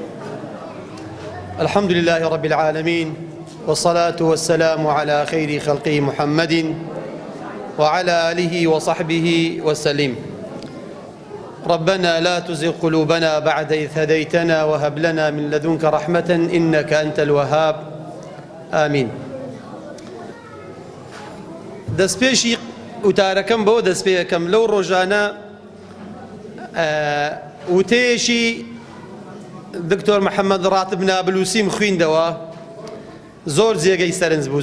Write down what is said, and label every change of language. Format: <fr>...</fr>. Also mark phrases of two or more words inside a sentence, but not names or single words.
<ar>الحمد لله رب العالمين، والصلاة والسلام على خير خلقه محمد وعلى آله وصحبه وسلم. ربنا لا تزغ قلوبنا بعد إذ هديتنا وهب لنا من لدنك رحمة إنك أنت الوهاب. آمين.</ar> <ckb>دەستپێشی وتارەکەم بۆ دەستپێکەم لەو ڕۆژانە وتەیەکی دکتۆر محەممەد ڕاتب نابلووسیم خوێندەوە، زۆر جێگەی سەرنج بوو.</ckb>